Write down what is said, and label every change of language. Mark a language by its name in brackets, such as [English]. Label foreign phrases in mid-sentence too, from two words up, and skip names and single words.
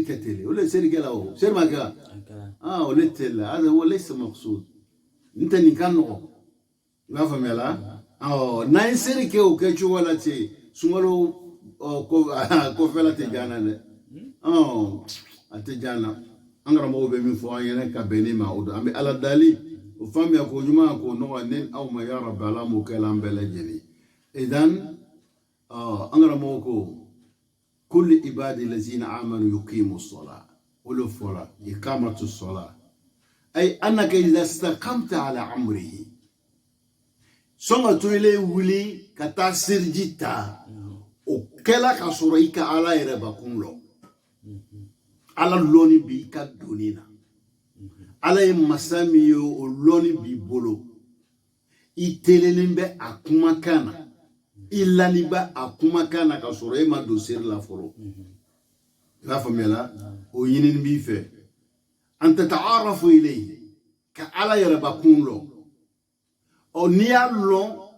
[Bambara] kɛ tele o le seri kɛ la o seri ma kɛ o le tele la hada o [Arabic] ليس مقصود [Bambara] n tɛ nin ka nɔgɔ i b'a faamuya la n'an ye seri kɛ o kɛ cogo la ten sunkalo kɔfɛla tɛ jana dɛ a tɛ jana an karamɔgɔw bɛ min fɔ an ɲɛna ka bɛn ni ma o don an bɛ ala dali o faamuya ko ɲuman ko nɔgɔ ne aw ma [Arabic] يا رب [Bambara] ala m'o kɛ la an bɛɛ lajɛlen idan an karamɔgɔw ko [Arabic] كل عبادي الذين آمنوا يقيموا الصلاة [Bambara] olu fɔra [Arabic] إقامة الصلاة أي أنك إذا استقمت على [Bambara] amrihi sɔn ka to ile wuli ka taa siriji ta o kɛla ka sɔrɔ i ka ala yɛrɛ bakun lɔ ala lɔni bi ka doni na ala ye masa min ye o lɔni b'i bolo i telenen bɛ a kumakan na i lani bɛ a kumakan na ka sɔrɔ e ma don seri la fɔlɔ i b'a faamuya la o ɲinini b'i fɛ [Arabic] أن تتعرف إليه [Bambara] ka ala yɛrɛ bakun lɔ n'i y'a lɔn